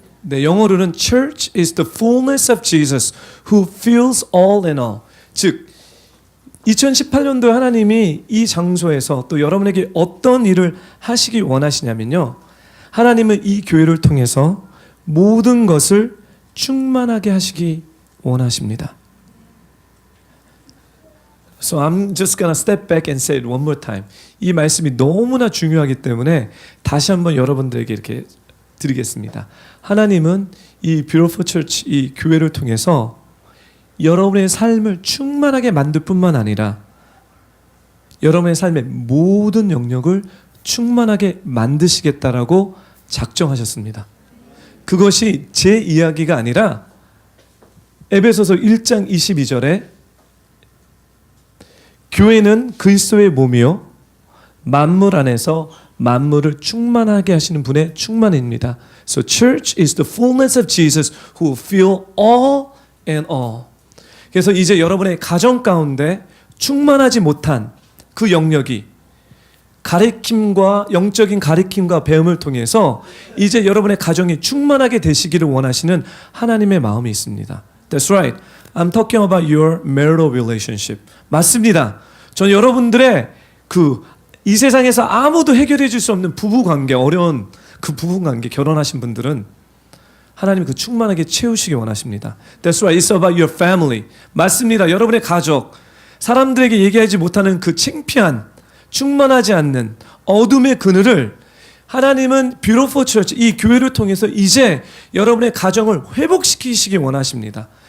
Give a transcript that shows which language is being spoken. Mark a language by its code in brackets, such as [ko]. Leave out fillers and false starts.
[ko] 영어로는 [en] Church is the fullness of Jesus who fills all in all. [ko] 즉 2018년도에 하나님이 이 장소에서 또 여러분에게 어떤 일을 하시기 원하시냐면요. 하나님은 이 교회를 통해서 모든 것을 충만하게 하시기 원하십니다. [en] So I'm just gonna step back and say it one more time. [ko] 이 말씀이 너무나 중요하기 때문에 다시 한번 여러분들에게 이렇게 드리겠습니다. 하나님은 이 Beautiful Church, 이 교회를 통해서 여러분의 삶을 충만하게 만들 뿐만 아니라 여러분의 삶의 모든 영역을 충만하게 만드시겠다라고 작정하셨습니다. 그것이 제 이야기가 아니라 에베소서 1장 22절에 교회는 그리스도의 몸이요 만물 안에서 만물을 충만하게 하시는 분의 충만입니다. [en] So church is the fullness of Jesus who fill all and all. [ko] 그래서 이제 여러분의 가정 가운데 충만하지 못한 그 영역이 가르침과 영적인 가르침과 배움을 통해서 이제 여러분의 가정이 충만하게 되시기를 원하시는 하나님의 마음이 있습니다. [en] That's right. I'm talking about your marital relationship. [ko] 맞습니다. 전 여러분들의 이 세상에서 아무도 해결해 줄 수 없는 부부 관계, 어려운 그 부부 관계, 결혼하신 분들은 하나님 그 충만하게 채우시기 원하십니다. [en] That's right. It's about your family. [ko] 맞습니다. [en] 여러분의 가족, 사람들에게 얘기하지 못하는 그 창피한, 충만하지 않는 어둠의 그늘을 하나님은 Beautiful Church, 이 교회를 통해서 이제 여러분의 가정을 회복시키시기 원하십니다.